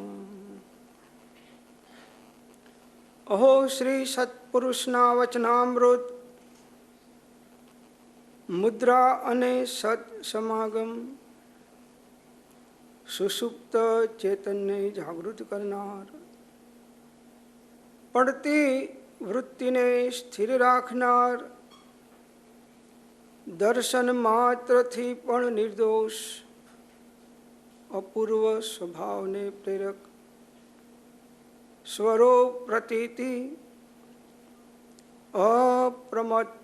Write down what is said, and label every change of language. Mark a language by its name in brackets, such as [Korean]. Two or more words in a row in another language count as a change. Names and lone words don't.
[Gujarati] અહો શ્રી સત્પુરુષના વચનામૃત મુદ્રા અને સત સમાગમ સુષુપ્ત ચેતનને જાગૃત કરનાર, પડતી વૃત્તિને સ્થિર રાખનાર, દર્શન માત્રથી પણ નિર્દોષ અપૂર્વ સ્વભાવને પ્રેરક સ્વરૂપ પ્રતીતિ અપ્રમત્ત